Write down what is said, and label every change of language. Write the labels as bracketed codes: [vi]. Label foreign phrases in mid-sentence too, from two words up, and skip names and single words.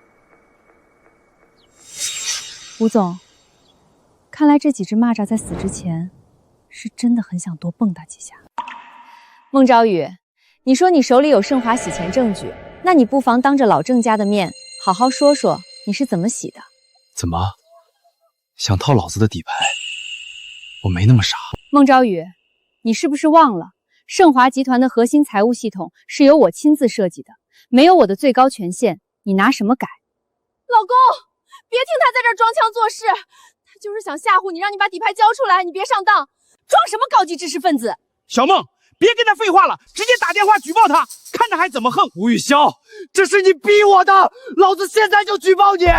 [zh] 吳總，看來這幾隻螞蚱在死之前，是真的很想多蹦躂幾下。孟昭宇， 你说你手里有盛华洗钱证据，那你不妨当着老郑家的面，好好说说你是怎么洗的。怎么，想套老子的底牌？我没那么傻。孟昭宇，你是不是忘了，盛华集团的核心财务系统是由我亲自設計的，沒有我的最高權限，你拿什麼改？老公，別聽他在這兒裝腔作勢，他就是想嚇唬你，讓你把底牌交出來，你別上當。裝什麼高級知識分子？小孟，別跟他廢話了，直接打電話舉報他，看他還怎麼橫。吳雨瀟，這是你逼我的，老子現在就舉報你！